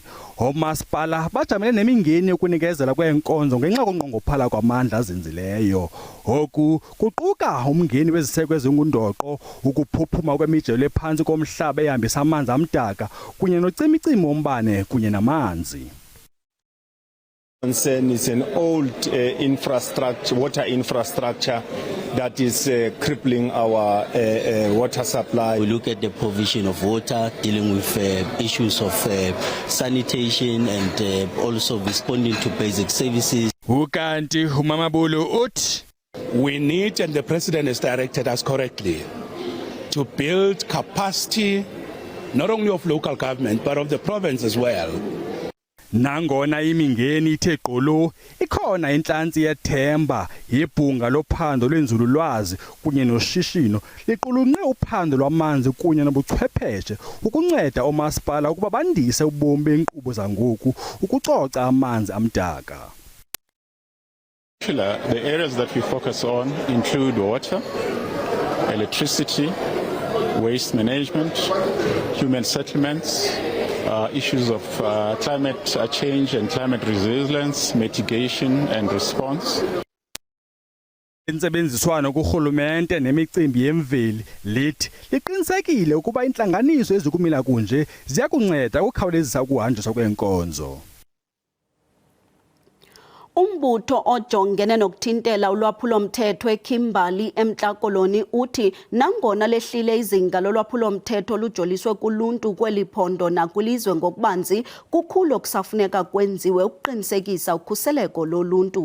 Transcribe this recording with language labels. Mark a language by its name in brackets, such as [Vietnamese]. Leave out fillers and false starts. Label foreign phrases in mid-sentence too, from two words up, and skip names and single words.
[Xhosa] Omasipala bajamele nemingeni yokunikezela kweenkonzo ngenxa konqongophala kwamandla azinzileyo. Oku kuquka umngeni weziseko ezingundoqo, ukuphuphuma kwemijelo ephantsi komhlaba ehambisa amanzi amdaka kunye nocimicimi wombane kunye namanzi. [English] Concern is an old water infrastructure that is crippling our water supply. We look at the provision of water, dealing with issues of sanitation and also responding to basic services. [Xhosa] Ukanti uMamabolo uthi [English] we need, and the president has directed us correctly, to build capacity not only of local government but of the province as well. [Xhosa] Nangona imingeni ithe gqolo ikhona inhlansi yethemba yebhunga lophando lwenzululwazi kunye noshishino liqulunqe uphando lwamanzi kunye nobuchwepheshe ukunceda omasipala ukuba bandise ubomi benkqubo zangoku ukucoca amanzi amdaka. [English] The areas that we focus on include water, electricity, waste management, human settlements, issues of climate change and climate resilience, mitigation and response. [Xhosa] Intsebenziswano kurhulumente nemicimbi yemveli lithi liqinisekile ukuba intlanganiso ezikumila kunje ziya kunceda ukukhawulezisa ukuhanjiswa kweenkonzo. Umbutho ojongene nokuthintela ulwaphulo-mthetho eKimberley eMntla Koloni uthi nangona lehlile izinga lolwaphulo-mthetho lujoliswe kuluntu kweli phondo nakwilizwe ngokubanzi, kukhulu okusafuneka kwenziwe ukuqinisekisa ukhuseleko loluntu.